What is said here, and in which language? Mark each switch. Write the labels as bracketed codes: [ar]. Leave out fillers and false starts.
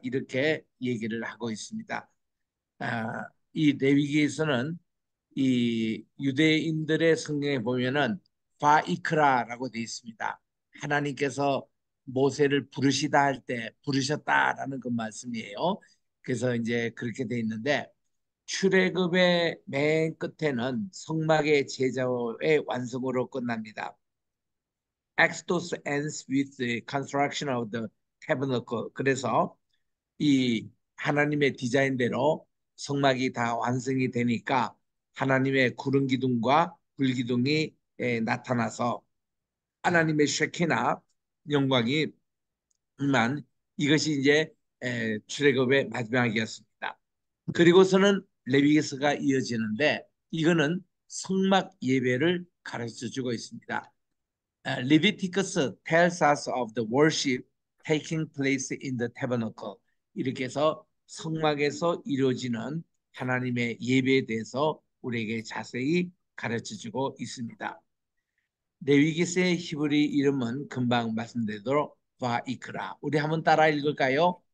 [ko] 이렇게 얘기를 하고 있습니다. 이 레위기에서는 이 유대인들의 성경에 보면은 바이크라라고 되어 있습니다. 하나님께서 모세를 부르시다 할 때 부르셨다라는 그 말씀이에요. 그래서 이제 그렇게 되어 있는데 출애굽의 맨 끝에는 성막의 제자의 완성으로 끝납니다. [en] Exodus ends with the construction of the tabernacle. [ko] 그래서 이 하나님의 디자인대로 성막이 다 완성이 되니까 하나님의 구름 기둥과 불 기둥이 나타나서 하나님의 쉐키나 영광이 만 이것이 이제 출애굽의 마지막이었습니다. 그리고서는 레위기서가 이어지는데 이거는 성막 예배를 가르쳐 주고 있습니다. [en] Leviticus tells us of the worship taking place in the tabernacle. [ko] 이렇게 해서 성막에서 이루어지는 하나님의 예배에 대해서 우리에게 자세히 가르쳐주고 있습니다. 레위기서의 히브리 이름은 금방 말씀드리도록 바이크라. 우리 한번 따라 읽을까요?